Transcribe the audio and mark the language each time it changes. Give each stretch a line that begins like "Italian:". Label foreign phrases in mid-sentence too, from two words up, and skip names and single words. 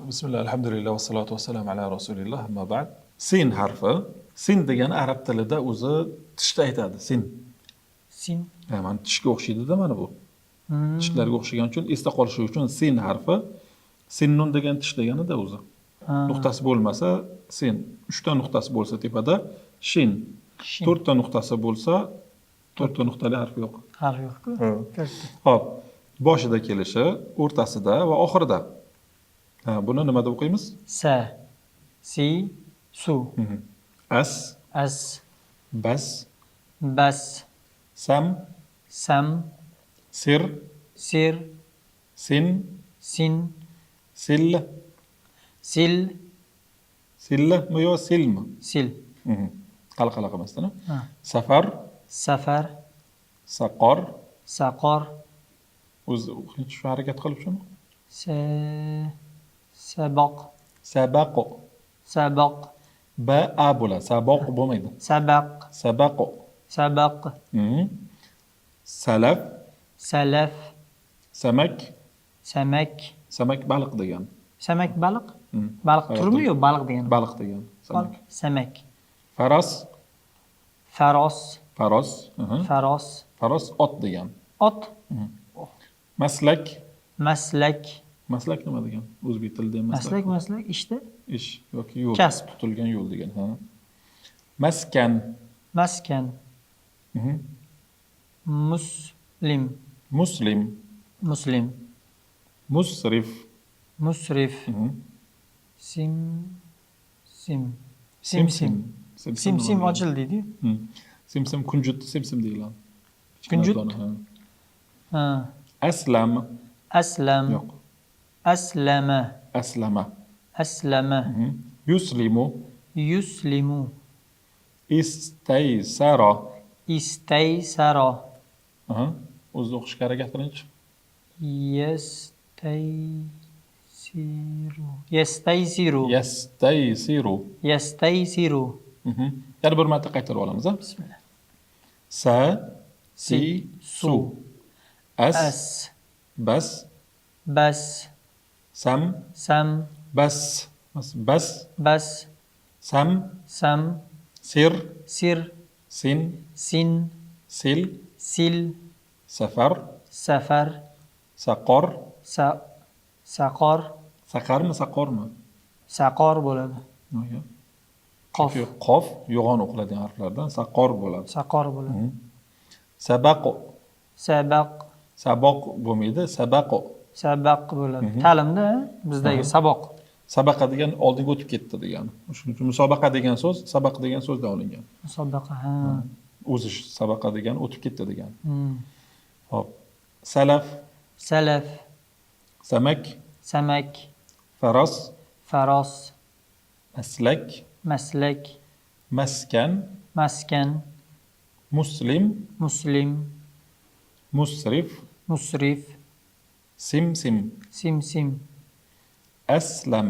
Arabic: بسم الله، الحمد لله، والصلاة والسلام على رسول الله، أما بعد.
Uzbek: Sin harfi. Sin degani arab tilida o'zi tishda aytadi, sin. Sin. Mana tishga o'xshaydi-da mana bu. Tishlarga o'xshagan uchun esda qolishi uchun sin harfi. Sinnun degan tish degani-da o'zi. Nuqtasi bo'lmasa sin. 3 ta nuqtasi bo'lsa tepada shin. 4 ta nuqtasi bo'lsa 4 ta nuqtali harf yo'q. Harf yo'q-ku. Xo'p. Boshida kelishi, o'rtasida va oxirida. Buni nima deb o'qiymiz? Sa, si, su. As, As, bas, bas, sam, sam, sir, sir, sin, sin, sil, sil, sillmi yo silmi? sil. Qalqala qilmasdan. Ha. Safar, Safar, saqor, saqor, o'zi shu harakat qilib shuni. saboq, Sabaq, saboq, ba a bo'ladi. Saboq bo'lmaydi. sabaq, Sabaq. sabaq, Salaf, salaf, samak, samak. samak baliq degan. Samak baliq? Baliq turmi yo baliq degan? Baliq degan. Samak. Samak. Faras, Faros, faros, faros, faros ot degan. ot, Maslak, maslak. maslak nima degan? O'zbek tilida ham Maslak, maslak ishda. ish yoki yo'l. Kasb. Tutilgan yo'l degan. Maskan, Maskan, muslim, muslim, muslim, musrif, musrif, sim, sim, Simsim. simsim. Simsim ochil deydi-yu. Simsim kunjut simsim deyiladi. Kunjut? Ha. Aslam, Aslam, yo'q. aslama, Aslama. aslama, Yuslimu, yuslimu, istaysara. istaysara, O'zi o'qishga harakat qiling-chi. yastaysiru, yastaysiru, Yastaysiru. yastaysiru. Yana bir marta qaytarib olamiz. Bismillah. Sa, si, su. As, As, bas, bas, sam, sam, bas, bas, bas, sam, sam, sir, sir, sin, sin, sil, sil, safar, safar, saqor. saqor, Saqarmi, saqormi? saqor bo'ladi. Qof, Chunki qof yo'g'on o'qiladigan harflardan saqor bo'ladi. saqor bo'ladi. Sabaq, Sabaq, saboq bo'lmaydi, sabaq. sabaq bo'ladi. Ta'limda bizdagi saboq. Sabaqa degan oldinga o'tib ketdi degani. Shuning uchun musobaqa degan so'z sabaqa degan so'zdan olingan. Musobaqa, ha. O'zish sabaqa degani o'tib ketdi degani. Hmm. Hop. Salaf, Salaf, samak, samak, faros, faros, maslak, maslak, maskan, maskan, muslim, muslim, musrif, musrif, simsim, simsim, aslama,